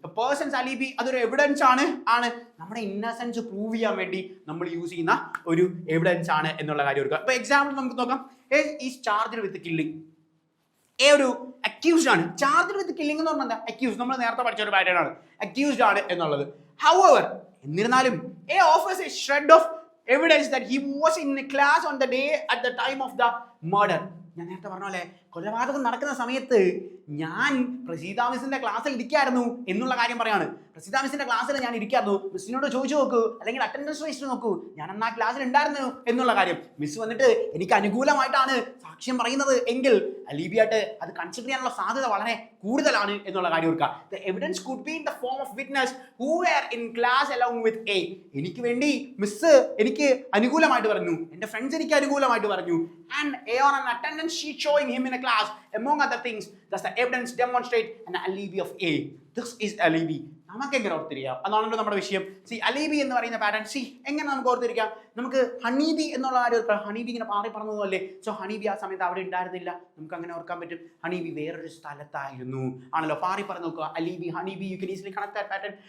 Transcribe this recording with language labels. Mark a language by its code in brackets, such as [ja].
[ml] Persons അലീബി അതൊരു evidence ആണ് നമ്മുടെ ഇന്നസെൻസ് പ്രൂവ് ചെയ്യാൻ വേണ്ടി നമ്മൾ യൂസ് ചെയ്യുന്ന ഒരു എവിഡൻസ് ആണ് എന്നുള്ള കാര്യം ഓർക്കുക. ഇപ്പോൾ എക്സാമ്പിൾ നമുക്ക് നോക്കാം. [en] Is charged with killing. [ml] ഒരു അക്യൂസ്ഡ് ആണ്. ചാർജ്ഡ് വിത്ത് കില്ലിംഗ് എന്ന് പറഞ്ഞാൽ എന്താ, അക്യൂസ്ഡ് നമ്മൾ നേരത്തെ പഠിച്ച ഒരു പാറ്റേൺ ആണ്, അക്യൂസ്ഡ് ആണ് എന്നുള്ളത്. [en] However, എന്നിരുന്നാലും offers a shred of evidence that he was in a class on the day at the time of the murder. [ml] ഞാൻ നേരത്തെ പറഞ്ഞ പോലെ കൊലപാതകം നടക്കുന്ന സമയത്ത് ഞാൻ പ്രസീത മിസ്സിന്റെ ക്ലാസ്സിൽ ഇരിക്കായിരുന്നു എന്നുള്ള കാര്യം പറയാണ്. പ്രസീത മിസ്സിന്റെ ക്ലാസ്സിൽ ഞാൻ ഇരിക്കായിരുന്നു, മിസ്സിനോട് ചോദിച്ചു നോക്കൂ, അല്ലെങ്കിൽ അറ്റൻഡൻസ് രജിസ്റ്റർ നോക്കൂ, ഞാൻ അന്ന് ആ ക്ലാസ്സിൽ ഉണ്ടായിരുന്നു എന്നുള്ള കാര്യം. മിസ് വന്നിട്ട് എനിക്ക് അനുകൂലമായിട്ടാണ് സാക്ഷ്യം പറയുന്നത് എങ്കിൽ അലീബിയായിട്ട് അത് കൺസിഡർ ചെയ്യാനുള്ള സാധ്യത വളരെ കൂടുതലാണ് എന്നുള്ള കാര്യം ഓർക്കുക. [en] The evidence could be in the form of witness who were in class along with A. [ml] എനിക്ക് വേണ്ടി മിസ് എനിക്ക് അനുകൂലമായിട്ട് പറഞ്ഞു, എൻ്റെ ഫ്രണ്ട്സ് എനിക്ക് അനുകൂലമായിട്ട് പറഞ്ഞു. [en] And A on an attendance sheet showing him in a class, among other things. Thus the evidence demonstrate an alibi of A. This is alibi. [ml] നമുക്ക് എങ്ങനെ ഓർത്തിരിക്കാം, അതാണല്ലോ നമ്മുടെ വിഷയം. അലീബി എന്ന് പറയുന്ന പാറ്റേൺ എങ്ങനെ നമുക്ക് ഓർത്തിരിക്കാം. നമുക്ക് ഹണീബി എന്നുള്ള കാര്യം, ഹണീബി ഇങ്ങനെ പാറി പറഞ്ഞതല്ലേ. സോ ഹണീബി ആ സമയത്ത് അവിടെ ഉണ്ടായിരുന്നില്ല, നമുക്ക് അങ്ങനെ ഓർക്കാൻ പറ്റും. ഹണീബി വേറൊരു സ്ഥലത്തായിരുന്നു ആണല്ലോ, പാറി പറഞ്ഞു നോക്കുക. അലീബി honeybee [en] You can easily connect that pattern.